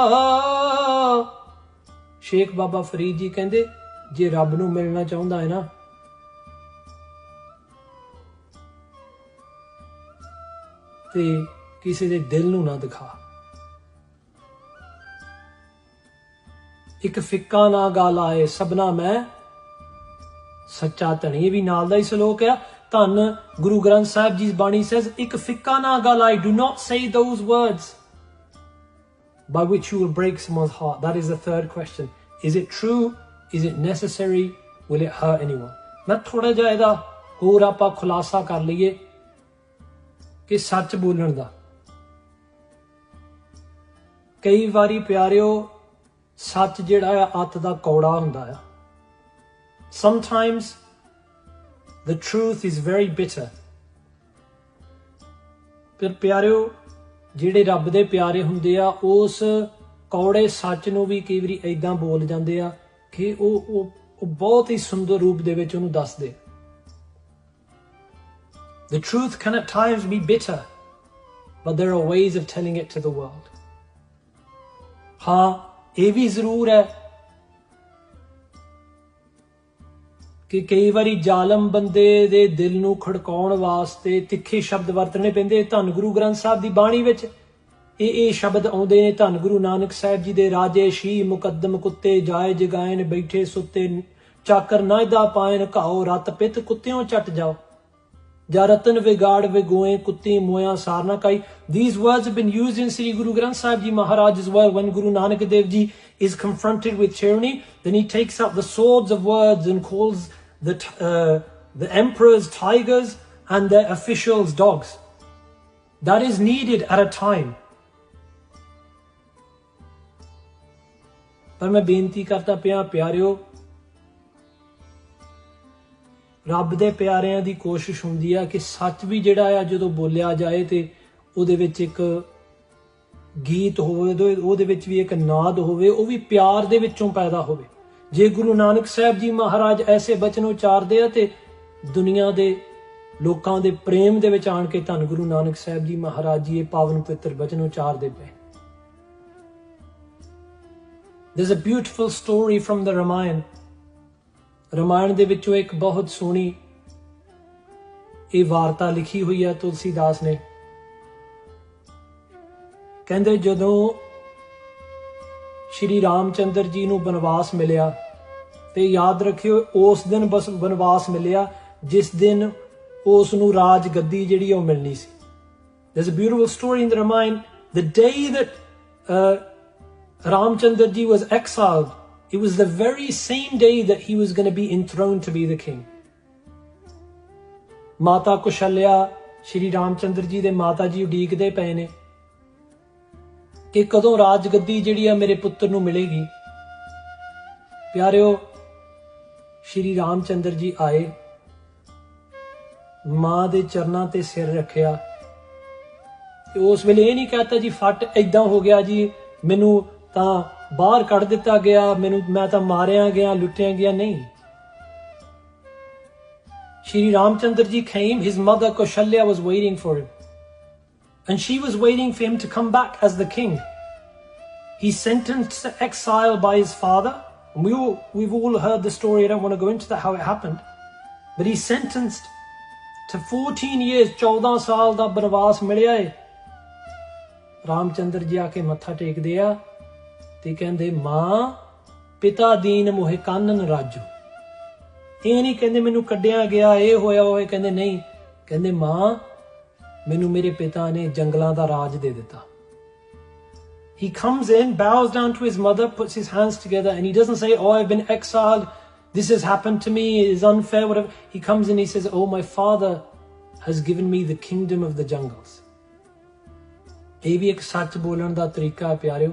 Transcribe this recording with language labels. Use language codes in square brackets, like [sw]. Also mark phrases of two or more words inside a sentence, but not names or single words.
[pa] ਸ਼ੇਖ ਬਾਬਾ ਫਰੀਦ ਜੀ ਕਹਿੰਦੇ ਜੇ ਰੱਬ ਨੂੰ ਮਿਲਣਾ ਚਾਹੁੰਦਾ ਹੈ ਨਾ ਤੇ ਕਿਸੇ ਦੇ ਦਿਲ ਨੂੰ ਨਾ ਦਿਖਾ. ਇੱਕ ਫਿੱਕਾ ਨਾ ਗਾਲ ਆਏ ਸਭਨਾ ਮੈਂ ਸੱਚਾ ਧਣੀ, ਵੀ ਨਾਲ ਦਾ ਹੀ ਸਲੋਕ ਆ. ਧੰਨ ਗੁਰੂ ਗ੍ਰੰਥ ਸਾਹਿਬ ਜੀ ਬਾਣੀ says, ਇੱਕ ਫਿੱਕਾ ਨਾ ਗਾਲ ਆਏ, [en] do not say those words by which you will break someone's heart. That is the third question. Is it true? Is it necessary? Will it hurt anyone? [pa] ਮੈਂ ਥੋੜਾ ਜਿਹਾ ਇਹਦਾ ਹੋਰ ਆਪਾਂ ਖੁਲਾਸਾ ਕਰ ਲਈਏ ਕਿ ਸੱਚ ਬੋਲਣ ਦਾ. ਕਈ ਵਾਰੀ ਪਿਆਰਿਓ ਸੱਚ ਜਿਹੜਾ ਆ ਅੱਤ ਦਾ ਕੌੜਾ ਹੁੰਦਾ ਆ. [en] Sometimes the truth is very bitter. [pa] ਪਰ ਪਿਆਰਿਓ ਜਿਹੜੇ ਰੱਬ ਦੇ ਪਿਆਰੇ ਹੁੰਦੇ ਆ ਉਸ ਕੌੜੇ ਸੱਚ ਨੂੰ ਵੀ ਕਈ ਵਾਰੀ ਏਦਾਂ ਬੋਲ ਜਾਂਦੇ ਆ ਕਿ ਉਹ ਬਹੁਤ ਹੀ ਸੁੰਦਰ ਰੂਪ ਦੇ ਵਿੱਚ ਉਹਨੂੰ ਦੱਸਦੇ। [en] The truth can at times be bitter, but there are ways of telling it to the world. [pa] ਹਾਂ, ਇਹ ਵੀ ਜ਼ਰੂਰ ਹੈ ਕਿ ਕਈ ਵਾਰੀ ਜ਼ਾਲਮ ਬੰਦੇ ਦੇ ਦਿਲ ਨੂੰ ਖੜਕਾਉਣ ਵਾਸਤੇ ਤਿੱਖੇ ਸ਼ਬਦ ਵਰਤਣੇ ਪੈਂਦੇ। ਧੰਨ ਗੁਰੂ ਗ੍ਰੰਥ ਸਾਹਿਬ ਦੀ ਬਾਣੀ ਵਿੱਚ ਇਹ ਸ਼ਬਦ ਆਉਂਦੇ ਨੇ। ਧੰਨ ਗੁਰੂ ਨਾਨਕ ਸਾਹਿਬ ਜੀ ਦੇ ਰਾਜੇ ਸ਼ੀ ਮੁਕੱਦਮ ਕੁੱਤੇ ਜਾਏ ਜਗਾਇਨ ਬੈਠੇ ਸੁੱਤੇ ਚਾਕਰ ਨਾਇਦਾ ਪਾਇਨ ਘਾਓ ਰਤ ਪਿੱਤ ਕੁੱਤਿਓਂ ਚੱਟ ਜਾਓ ਜਾਂ ਰਤਨ ਵਿਗਾੜ ਵਿਗੋਏ ਕੁੱਤੀ ਮੋਇਆ ਸਾਰਨਾ ਕਾਈ। [en] These words have been used in Sri Guru Granth Sahib Ji Maharaj as well. When Guru Nanak Dev Ji is confronted with tyranny, then he takes out the swords of words and calls the emperors tigers and their officials dogs. That is needed at a time. [pa] ਪਰ ਮੈਂ ਬੇਨਤੀ ਕਰਦਾ ਪਿਆ ਪਿਆਰਿਓ, ਰੱਬ ਦੇ ਪਿਆਰਿਆਂ ਦੀ ਕੋਸ਼ਿਸ਼ ਹੁੰਦੀ ਆ ਕਿ ਸੱਚ ਵੀ ਜਿਹੜਾ ਆ ਜਦੋਂ ਬੋਲਿਆ ਜਾਏ ਤੇ ਉਹਦੇ ਵਿੱਚ ਇੱਕ ਗੀਤ ਹੋਵੇ, ਉਹਦੇ ਵਿੱਚ ਵੀ ਇੱਕ ਨਾਦ ਹੋਵੇ, ਉਹ ਵੀ ਪਿਆਰ ਦੇ ਵਿੱਚੋਂ ਪੈਦਾ ਹੋਵੇ। ਜੇ ਗੁਰੂ ਨਾਨਕ ਸਾਹਿਬ ਜੀ ਮਹਾਰਾਜ ਐਸੇ ਬਚਨ ਉਚਾਰਦੇ ਆ ਤੇ ਦੁਨੀਆ ਦੇ ਲੋਕਾਂ ਦੇ ਪ੍ਰੇਮ ਦੇ ਵਿੱਚ ਆਣ ਕੇ ਧੰਨ ਗੁਰੂ ਨਾਨਕ ਸਾਹਿਬ ਜੀ ਮਹਾਰਾਜ ਜੀ ਇਹ ਪਾਵਨ ਪਵਿੱਤਰ ਬਚਨ ਉਚਾਰਦੇ ਪਏ। [en] There's a beautiful story from the Ramayana. [pa] ਰਮਾਇਣ ਦੇ ਵਿੱਚੋਂ ਇੱਕ ਬਹੁਤ ਸੋਹਣੀ ਇਹ ਵਾਰਤਾ ਲਿਖੀ ਹੋਈ ਹੈ ਤੁਲਸੀਦਾਸ ਨੇ। ਕਹਿੰਦੇ ਜਦੋਂ ਸ਼੍ਰੀ ਰਾਮਚੰਦਰ ਜੀ ਨੂੰ ਬਨਵਾਸ ਮਿਲਿਆ, ਤੇ ਯਾਦ ਰੱਖਿਓ ਉਸ ਦਿਨ ਬਸ ਬਨਵਾਸ ਮਿਲਿਆ ਜਿਸ ਦਿਨ ਉਸ ਨੂੰ ਰਾਜ ਗੱਦੀ ਜਿਹੜੀ ਉਹ ਮਿਲਣੀ ਸੀ। [en] There's a beautiful story in the Ramayana. The day that Ramchandra ji was exiled, it was the very same day that he was going to be enthroned to be the king. [pa] ਮਾਤਾ ਕੁਸ਼ਲਿਆ ਸ਼੍ਰੀ ਰਾਮਚੰਦਰ ਜੀ ਦੇ ਮਾਤਾ ਜੀ ਉਡੀਕਦੇ ਪਏ ਨੇ ਕਿ ਕਦੋਂ ਰਾਜ ਗੱਦੀ ਜਿਹੜੀ ਆ ਮੇਰੇ ਪੁੱਤਰ ਨੂੰ ਮਿਲੇਗੀ। ਪਿਆਰਿਓ, ਸ਼੍ਰੀ ਰਾਮਚੰਦਰ ਜੀ ਆਏ, ਮਾਂ ਦੇ ਚਰਨਾਂ ਤੇ ਸਿਰ ਰੱਖਿਆ ਤੇ ਉਸ ਵੇਲੇ ਇਹ ਨਹੀਂ ਕਹਤਾ ਜੀ ਫੱਟ ਏਦਾਂ ਹੋ ਗਿਆ ਜੀ, ਮੈਨੂੰ ਤਾਂ ਬਾਹਰ ਕੱਢ ਦਿੱਤਾ ਗਿਆ, ਮੈਂ ਤਾਂ ਮਾਰਿਆ ਗਿਆ, ਲੁੱਟਿਆ ਗਿਆ। [en] ਨਹੀਂ, Shri Ramchandra ji came, his mother Kaushalya was waiting for him. And she was waiting for him to come back as the king. He's sentenced to exile by his father. And we've all heard the story, I don't want to go into how it happened. But he's sentenced to 14 years, [pa] 14 ਸਾਲ ਦਾ ਬਨਵਾਸ ਮਿਲਿਆ ਏ। ਰਾਮਚੰਦਰ ਜੀ ਆ ਕੇ ਮੱਥਾ ਟੇਕਦੇ ਆ ਤੇ ਕਹਿੰਦੇ ਮਾਂ [awa] पिता दीन मोहि कानन राजो। [pa] ਇਹ ਨਹੀਂ ਕਹਿੰਦੇ ਮੈਨੂੰ ਕੱਢਿਆ ਗਿਆ, ਇਹ ਹੋਇਆ ਹੋਏ, ਕਹਿੰਦੇ ਨਹੀਂ, ਕਹਿੰਦੇ ਮਾਂ ਮੈਨੂੰ ਮੇਰੇ ਪਿਤਾ ਨੇ ਜੰਗਲਾਂ ਦਾ ਰਾਜ ਦੇ ਦਿੱਤਾ। [en] He comes in, bows down to his mother, puts his hands together, and he doesn't say, oh, I've been exiled, this has happened to me, it is unfair, whatever. He comes in, he says, oh, my father has given me the kingdom of the jungles. [pa] ਇਹ ਵੀ ਇੱਕ ਸੱਚ ਬੋਲਣ ਦਾ ਤਰੀਕਾ ਹੈ ਪਿਆਰਿਓ।